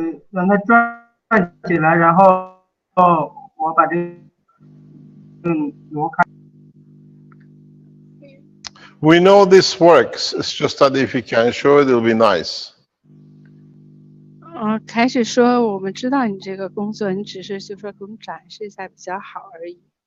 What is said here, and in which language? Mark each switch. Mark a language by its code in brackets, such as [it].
[zh] 让它转起来，然后我把这挪开。 [en] We know this works. It's just that if you can show it, it'll be nice. [zh] 开始说我们知道你这个工作，你只是就说给我们展示一下比较好而已。